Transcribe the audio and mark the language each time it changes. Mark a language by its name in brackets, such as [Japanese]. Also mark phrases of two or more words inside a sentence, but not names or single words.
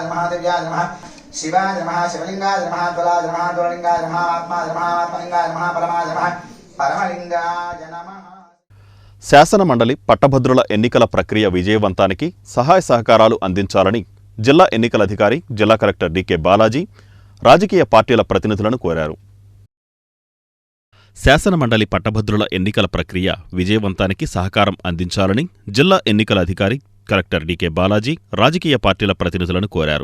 [Sanskrit] नमः दिव्याय नमः शिवाय नमः शिवलिंगाय नमः ज्वलाय नमः ज्वललिंगाय नमः आत्मलिंगाय नमः परमाय नमः परमलिंगाय नमः. [Telugu] శాసన మండలి పట్టభద్రుల ఎన్నికల ప్రక్రియ విజయవంతానికి సహాయ సహకారాలు అందించాలని జిల్లా ఎన్నికల అధికారి, జిల్లా కలెక్టర్ డికే బాలాజీ రాజకీయ పార్టీల ప్రతినిధులను కోరారు. శాసనమండలి పట్టభద్రుల ఎన్నికల ప్రక్రియ విజయవంతానికి సహకారం అందించాలని జిల్లా ఎన్నికల అధికారి, కలెక్టర్ డికే బాలాజీ రాజకీయ పార్టీల ప్రతినిధులను కోరారు.